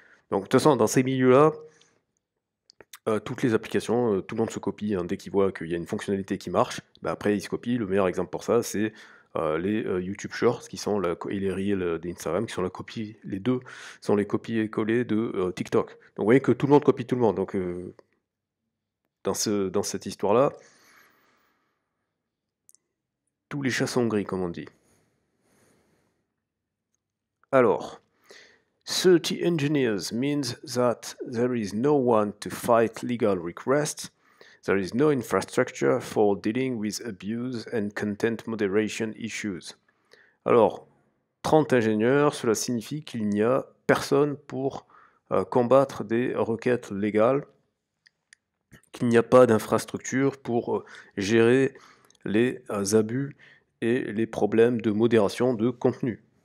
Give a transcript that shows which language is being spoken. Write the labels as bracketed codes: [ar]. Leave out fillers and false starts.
[fr] Donc de toute façon, dans ces milieux-là, toutes les applications, tout le monde se copie, hein, dès qu'il voit qu'il y a une fonctionnalité qui marche, après il se copie. Le meilleur exemple pour ça, c'est les YouTube Shorts et les Reels d'Instagram qui sont les deux sont les copier-coller de TikTok. Donc vous voyez que tout le monde copie tout le monde. Donc dans cette histoire-là, tous les chats sont gris, comme on dit. [en] Alors, 30 engineers means that there is no one to fight legal requests, there is no infrastructure for dealing with abuse and content moderation issues. [fr] Alors, 30 ingénieurs, cela signifie qu'il n'y a personne pour combattre des requêtes légales, qu'il n'y a pas d'infrastructure pour gérer les abus et les problèmes de modération de contenu.